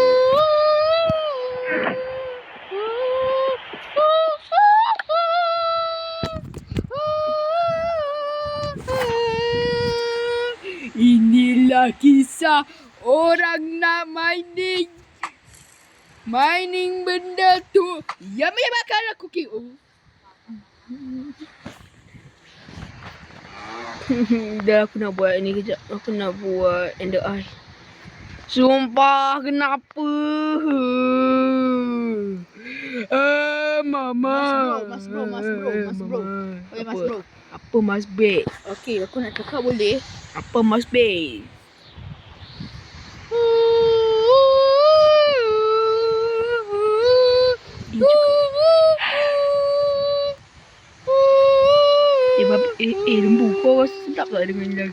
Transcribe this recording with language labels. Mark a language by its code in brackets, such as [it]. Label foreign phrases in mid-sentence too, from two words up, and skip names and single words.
[ms] Inilah kisah orang nak mining benda tu yang menyebabkan aku KO. Dah aku nak buat ni kejap. Aku nak buat [en] ender eye. [ms] Sumpah kenapa? Mama. Mas bro. Oi, Mas Bro. Apa Mas Bek? Okey, aku nak cakap boleh? Apa Mas Bek? Lembu kau rasa sedap tak dengan lagu?